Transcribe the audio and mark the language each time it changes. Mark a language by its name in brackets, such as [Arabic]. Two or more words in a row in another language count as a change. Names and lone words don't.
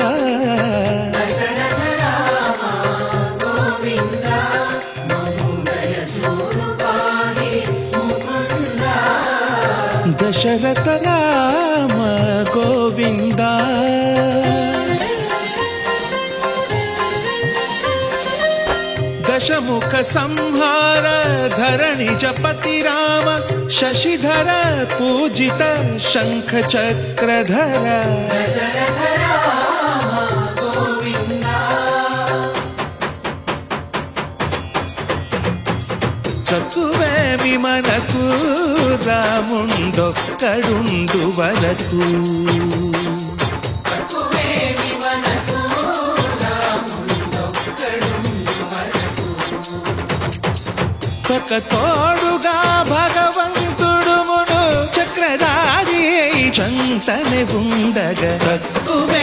[Sanskrit] दशरथ राम गोविंद दशमुख संहार धरणि जपति राम शशिधर पूजित शंख चक्रधर. [Telugu] తక్కువేమి మనకు రాముండొక్కడుండు వరకు. పక తోడుగా భగవంతుడు మును చక్రధారి చంతనే ఉండగ.